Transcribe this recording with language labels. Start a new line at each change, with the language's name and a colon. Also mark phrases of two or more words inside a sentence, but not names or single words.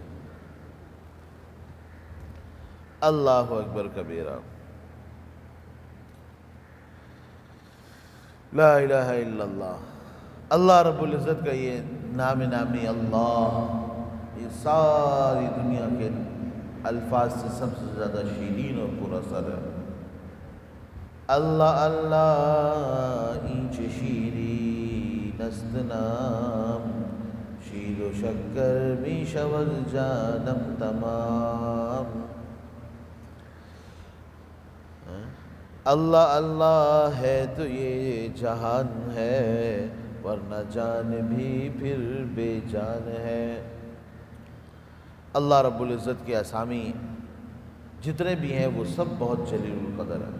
Arabic: اللہ اکبر کبیرہ، لا الہ الا اللہ۔
Urdu: اللہ رب العزت کا یہ نام نامی اللہ، یہ ساری دنیا کے الفاظ سے سب سے زیادہ شیرین اور پر اثر ہے۔
Persian: اللہ اللہ اینچ شیرین است نام، شیر و شکر می شود جانم تمام۔
Urdu: اللہ اللہ ہے تو یہ جہان ہے، ورنہ جان بھی پھر بے جان ہے۔ اللہ رب العزت کے اسامی جتنے بھی ہیں وہ سب بہت جلیل القدر ہیں۔